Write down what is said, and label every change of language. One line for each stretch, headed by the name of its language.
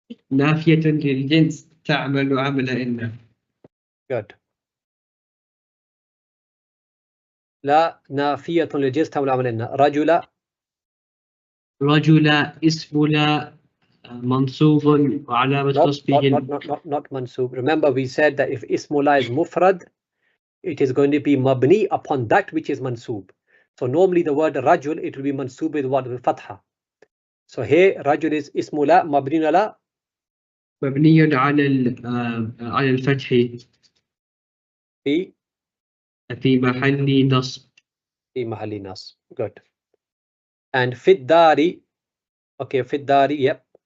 Arabic: نافية للجنس تعمل عمل إن.
English: Good.
Arabic: لا نافية للجنس تعمل عمل إن. رجل اسم لا منصوب وعلامة نصبه.
English: Not mansub. Remember we said that if ismula is mufrad, it is going to be mabni upon that which is mansub. So normally the word rajul, it will be mansub with what? With fatha. So here rajul is ismula mabni ala.
Arabic: مبني على الفتح في محل نصب. في محل نصب.
English: Good. And fit dari. Okay, fit dari. Yep.